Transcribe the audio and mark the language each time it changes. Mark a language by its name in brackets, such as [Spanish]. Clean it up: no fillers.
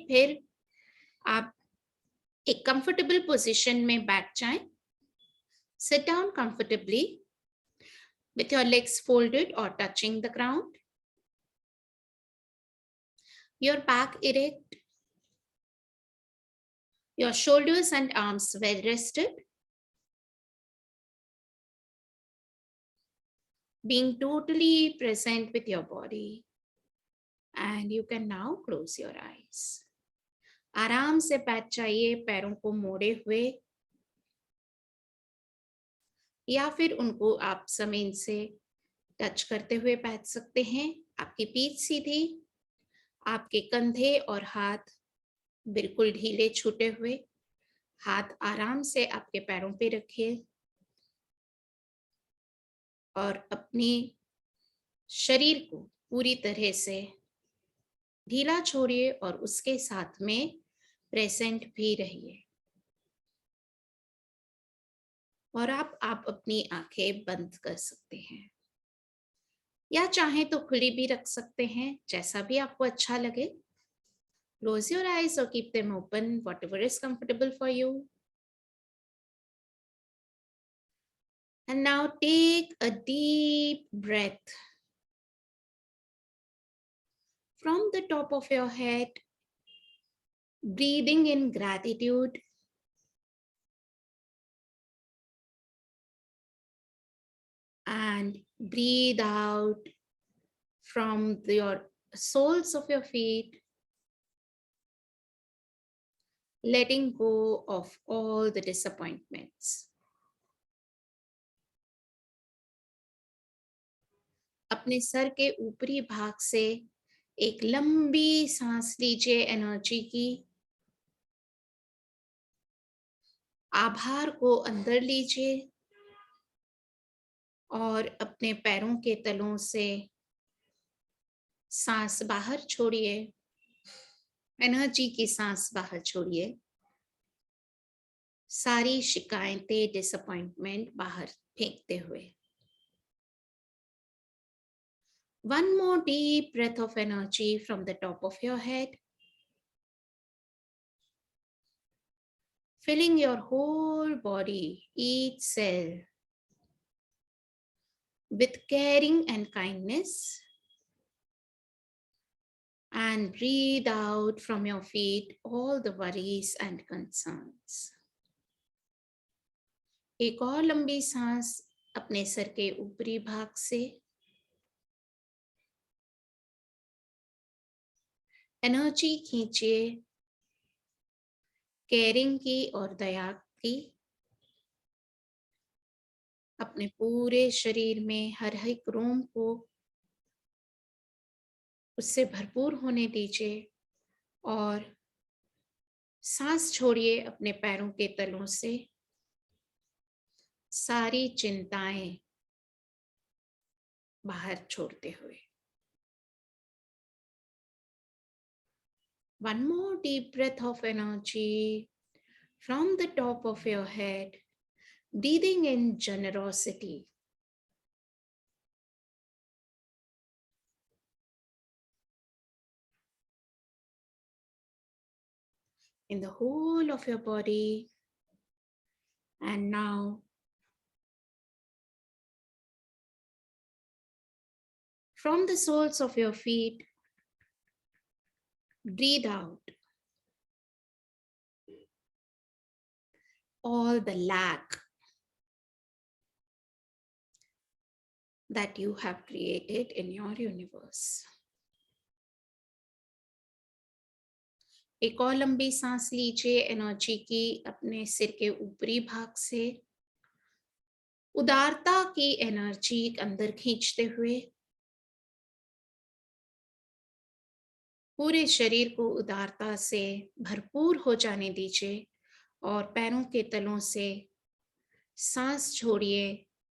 [Hindi] फिर आप एक कंफर्टेबल पोजीशन में बैठ जाएं। [English] Sit down comfortably with your legs folded or touching the ground, your back erect, your shoulders and arms well rested, being totally present with your body, and you can now close your eyes. [Hindi] आराम से बैठ जाइए, पैरों को मोड़े हुए, या फिर उनको आप जमीन से टच करते हुए बैठ सकते हैं। आपकी पीठ सीधी, आपके कंधे और हाथ बिल्कुल ढीले छूटे हुए, हाथ आराम से आपके पैरों पे रखिए और अपनी शरीर को पूरी तरह से ढीला छोड़िए और उसके साथ में प्रेजेंट भी रहिए। और आप अपनी आंखें बंद कर सकते हैं या चाहें तो खुली भी रख सकते हैं, जैसा भी आपको अच्छा लगे। [English] Close your eyes or keep them open, whatever is comfortable for you. And now take a deep breath from the top of your head, breathing in gratitude. and breathe out from your soles of your feet, letting go of all the disappointments. [Hindi] अपने sir के ऊपरी भाग से एक लंबी सांस लीजिए energy की। आभार को अंदर लीजिए और अपने पैरों के तलों से सांस बाहर छोड़िए, एनर्जी की सांस बाहर छोड़िए। सारी शिकायतें, डिसअपॉइंटमेंट बाहर फेंकते हुए। [English] One more deep breath of energy from the top of your head, filling your whole body, each cell, with caring and kindness, and breathe out from your feet all the worries and concerns. [Hindi] एक और लंबी सांस अपने sir के ऊपरी भाग से। Energy खींचिए caring की और दया की। अपने पूरे शरीर में हर एक रोम को उससे भरपूर होने दीजिए और सांस छोड़िए अपने पैरों के तलों से। सारी चिंताएं बाहर छोड़ते हुए। [English] One more deep breath of energy from the top of your head, breathing in generosity. In the whole of your body. And now, from the soles of your feet, breathe out all the lack that you have created in your universe. [Hindi] एक और लंबी सांस लीजिए energy की अपने सिर के ऊपरी भाग से। उदारता की एनर्जी अंदर खींचते हुए पूरे शरीर को उदारता से भरपूर हो जाने दीजिए और पैरों के तलों से सांस छोड़िए।